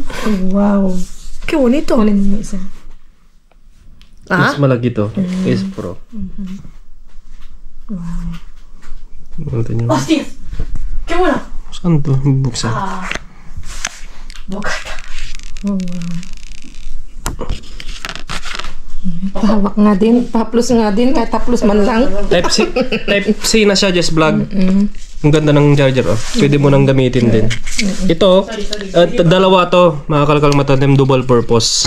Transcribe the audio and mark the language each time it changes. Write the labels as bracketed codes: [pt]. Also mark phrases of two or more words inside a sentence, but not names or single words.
[es] Wow. ¡Qué bonito! [tl] Mas malaki to. Case Pro. Wow. [es] ¡Hostia! ¡Qué bueno! [tl] Saan to? Buksan. Bukata. Oh, wow. Pahawak nga din. Pa-plus nga din. Kahit ta-plus man lang. Type C na siya, Just Vlog. Ang ganda ng charger, oh. Pwede mo nang gamitin din. Ito, dalawa to, mga kalkal matandem, [en] double purpose.